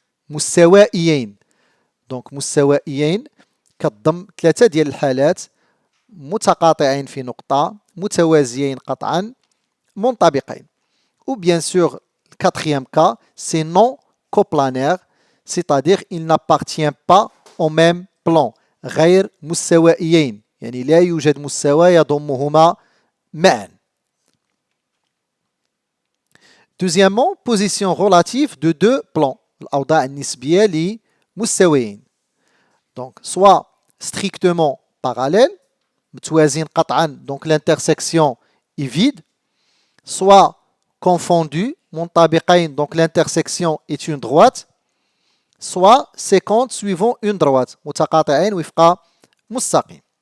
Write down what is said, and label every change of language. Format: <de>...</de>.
<ar>مستوائيين. Donc, مستوائيين كتضم 3 ديال الحالات متقاطعين في نقطة متوازيين قطعا منطبقين.</ar> <fr>Ou bien sûr, le quatrième cas, c'est non coplanaire, c'est-à-dire il n'appartient pas au même plan.</fr> <ar>غير مستوائيين. يعني لا يوجد مستوى يضمهما معا.</ar> <fr>Deuxièmement, position relative de deux plans.</fr> <ar>الأوضاع النسبية لمستويين.</ar> <fr>Donc, soit strictement parallèle,</fr> <ar>متوازين قطعا,</ar> <fr>donc l'intersection est vide, soit confondu,</fr> <ar>منطبقين,</ar> <fr>donc l'intersection est une droite, soit 50 suivant une droite,</fr> <ar>متقاطعين وفق مستقيم.</ar>